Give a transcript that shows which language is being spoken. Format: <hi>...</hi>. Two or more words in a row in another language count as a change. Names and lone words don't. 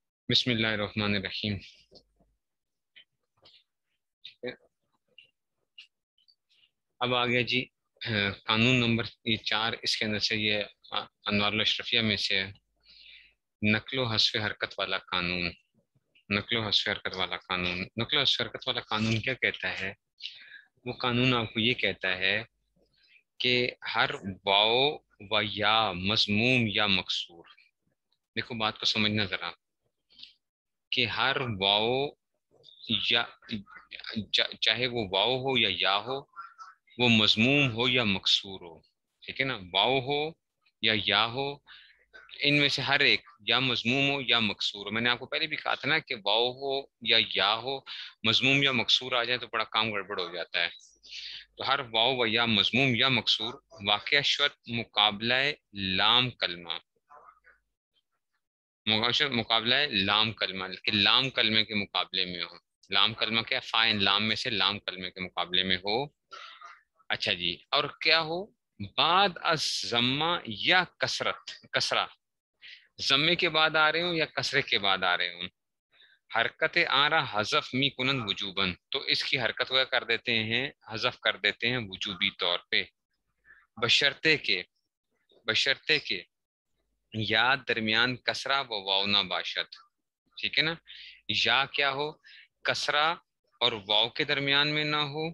<ar>بسم اللہ الرحمن الرحیم.</ar> <ur>اب آ گیا جی قانون نمبر 4. اس کے اندر سے یہ انوار الاشرفیہ میں سے نقل و حذف حرکت والا قانون. نقل و حذف حرکت والا قانون. نقل و حذف حرکت والا قانون کیا کہتا ہے؟ وہ قانون آپ کو یہ کہتا ہے کہ ہر واو و یا مضموم یا مکسور. دیکھو بات کو سمجھنا ذرا کہ ہر واو یا چاہے وہ واو ہو یا ہو، وہ مضموم ہو یا مکسور ہو، ٹھیک ہے نا، واو ہو یا ہو، ان میں سے ہر ایک یا مضموم ہو یا مکسور ہو. میں نے آپ کو پہلے بھی کہا تھا نا کہ واو ہو یا ہو، مضموم یا مکسور آ جائے تو بڑا کام گڑبڑ ہو جاتا ہے.</ur> <fa>تو ہر واو و یا مضموم یا مکسور واقع شد مقابلہ لام کلمہ.</fa> <ur>مقابلہ لام کلمہ کہ لام کلمے کے مقابلے میں ہو. لام کلمہ کیا؟ فائن لام میں سے لام کلمے کے مقابلے میں ہو. اچھا جی، اور کیا ہو؟</ur> <fa>بعد از ضمہ یا کسرہ.</fa> <ur>ضمے کے بعد آ رہے ہوں یا کسرے کے بعد آ رہے ہوں.</ur> <fa>حرکت آرا حذف می کنن وجوبن،</fa> <ur>تو اس کی حرکت کو کر دیتے ہیں، حذف کر دیتے ہیں وجوبی طور پہ.</ur> <fa>بشرطے کے یا درمیان کسرہ و واو نہ باشد.</fa> <ur>ٹھیک ہے نا، یا کیا ہو؟ کسرہ اور واو کے درمیان میں نہ ہو.</ur>